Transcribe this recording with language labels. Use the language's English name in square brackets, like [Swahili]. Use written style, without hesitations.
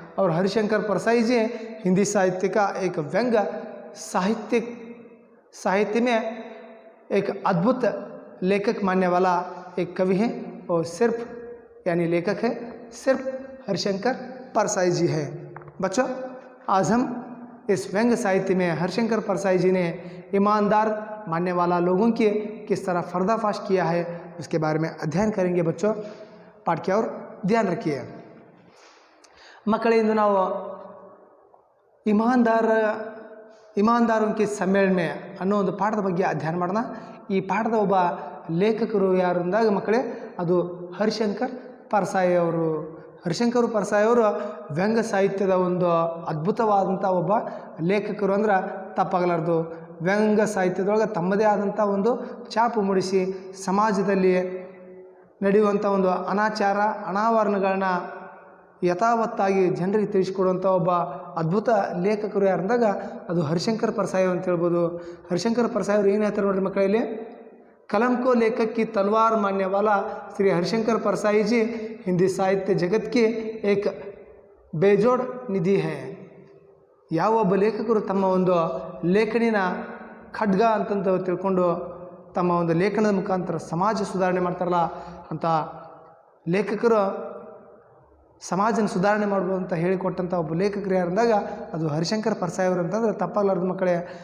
[Hindi] और हरिशंकर परसाई जी हिंदी साहित्य का एक व्यंग साहित्य में एक अद्भुत लेखक मानने वाला एक कवि हैं और सिर्फ यानी लेखक है सिर्फ हरिशंकर परसाई जी है। बच्चों, आज हम इस व्यंग साहित्य में हरिशंकर परसाई जी ने ईमानदार मानने वाला लोगों की किस तरह पर्दाफाश किया है उसके बारे में अध्ययन करेंगे। बच्चों, पाठ की ओर ध्यान रखिए। [Kannada] मಕ್ಕಳೇ, ಇಂದು ನಾವು ಇಮಾನ್ದಾರರ ಸಮ್ಮೇಳನ ಅನ್ನೋ ಒಂದು ಪಾಠದ ಬಗ್ಗೆ ಅಧ್ಯಯನ ಮಾಡೋಣ। ಈ ಪಾಠದ ಒಬ್ಬ ಲೇಖಕರು ಯಾರು ಅಂದಾಗ ಮಕ್ಕಳೇ, ಅದು ಹರಿಶಂಕರ್ ಪರ್ಸಾಯಿ ಅವರು। ಹರಿಶಂಕರ್ ಪರ್ಸಾಯಿ ಅವರು ವ್ಯಂಗ್ಯ ಸಾಹಿತ್ಯದ ಒಂದು ಅದ್ಭುತವಾದಂಥ ಒಬ್ಬ ಲೇಖಕರು ಅಂದ್ರೆ ತಪ್ಪಾಗಲಾರ್ದು। ವ್ಯಂಗ್ಯ ಸಾಹಿತ್ಯದೊಳಗೆ ತಮ್ಮದೇ ಆದಂಥ ಒಂದು ಛಾಪು ಮೂಡಿಸಿ ಸಮಾಜದಲ್ಲಿ ನಡೆಯುವಂಥ ಒಂದು ಅನಾಚಾರ ಅನಾವರಣಗಳನ್ನ ಯಥಾವತ್ತಾಗಿ ಜನರಿಗೆ ತಿಳಿಸಿಕೊಡುವಂಥ ಒಬ್ಬ ಅದ್ಭುತ ಲೇಖಕರು ಯಾರಂದಾಗ ಅದು ಹರಿಶಂಕರ್ परसाई ಅಂತ ಹೇಳ್ಬೋದು। [Hindi] ಹರಿಶಂಕರ್ परसाई [Kannada] ಅವರು ಏನು ಹೇಳ್ತಾರೆ ನೋಡ್ರಿ ಮಕ್ಕಳಲ್ಲಿ, [Hindi] कलम को लेखक की तलवार मानने वाला श्री हरिशंकर परसाई जी हिंदी साहित्य जगत की एक बेजोड़ निधि है। [Kannada] ಯಾವ ಒಬ್ಬ ಲೇಖಕರು ತಮ್ಮ ಒಂದು ಲೇಖನಿನ ಖಡ್ಗ ಅಂತಂತ ತಿಳ್ಕೊಂಡು ತಮ್ಮ ಒಂದು ಲೇಖನದ ಮುಖಾಂತರ ಸಮಾಜ ಸುಧಾರಣೆ ಮಾಡ್ತಾರಲ್ಲ ಅಂತ ಲೇಖಕರು ಸಮಾಜನ ಸುಧಾರಣೆ ಮಾಡ್ಬೋದು ಅಂತ ಹೇಳಿಕೊಟ್ಟಂಥ ಒಬ್ಬ ಲೇಖಕರು ಯಾರಂದಾಗ ಅದು ಹರಿಶಂಕರ್ परसाई ಅವರು ಅಂತಂದರೆ ತಪ್ಪಾಗಲಾರ್ದು ಮಕ್ಕಳೇ।